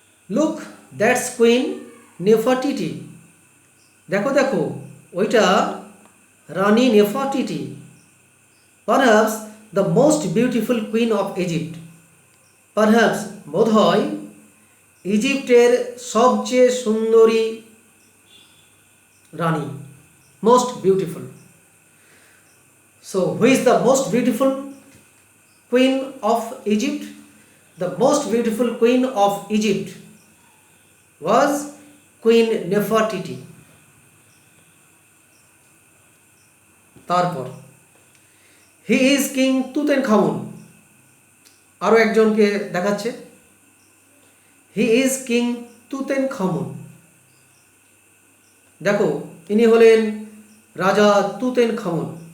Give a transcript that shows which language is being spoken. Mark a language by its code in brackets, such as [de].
[en] Look, that's queen Nefertiti. [bn] দেখো দেখো, ওইটা রানী নেফারটিটি, [en] Perhaps the most beautiful queen of Egypt. [bn] Perhaps বোধ হয় ইজিপ্টের সবচেয়ে সুন্দরী রানী, [en] Most beautiful. So, who is the most beautiful queen of Egypt? The most beautiful queen of Egypt was Queen Nefertiti. [bn] তারপর [en] he is king Tutankhamun, [bn] আরও একজনকে দেখাচ্ছে। [en] He is king Tutankhamun. [bn] দেখো, ইনি হলেন রাজা তুতেনখামুন।